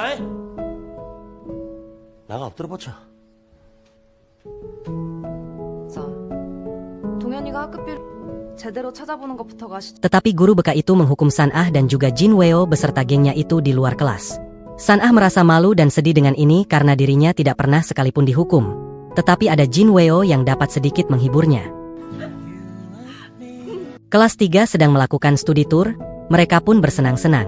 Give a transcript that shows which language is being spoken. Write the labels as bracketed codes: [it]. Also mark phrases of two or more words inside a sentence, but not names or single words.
[ko] 아이? 나가 엎드려 보자. 자, 동현이가 학급비를 제대로 찾아보는 것부터가 [id] Tetapi guru BK itu menghukum San Ah dan juga Jin Weo beserta gengnya itu di luar kelas. San Ah merasa malu dan sedih dengan ini karena dirinya tidak pernah sekalipun dihukum. Tetapi ada Jin Weo yang dapat sedikit menghiburnya. Kelas 3 sedang melakukan studi tour, mereka pun bersenang-senang.